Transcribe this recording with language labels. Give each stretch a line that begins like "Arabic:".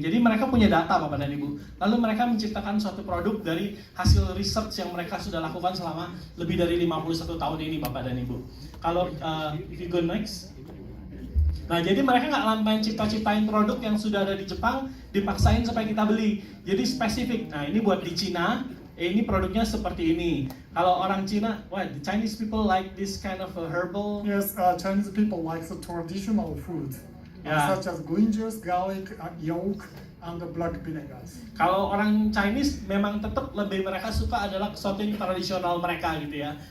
Indonesian: Jadi mereka punya data Bapak dan Ibu. Lalu mereka menciptakan suatu produk dari hasil research yang mereka sudah lakukan selama lebih dari 51 tahun ini Bapak dan Ibu. Kalau
English: if you go next.
Indonesian: Nah, jadi mereka nggak main cipta-ciptain produk yang sudah ada di Jepang, dipaksain supaya kita beli. Jadi spesifik. Nah, ini buat di Cina, ini produknya seperti ini. Kalau orang Cina,
English: why the Chinese people like this kind of herbal? Yes, Chinese people like the traditional food, Yeah. such as green juice, garlic, yolk, and the black vinegars.
Indonesian: Kalau orang Chinese memang tetap lebih mereka suka adalah sesuatu yang tradisional mereka gitu ya.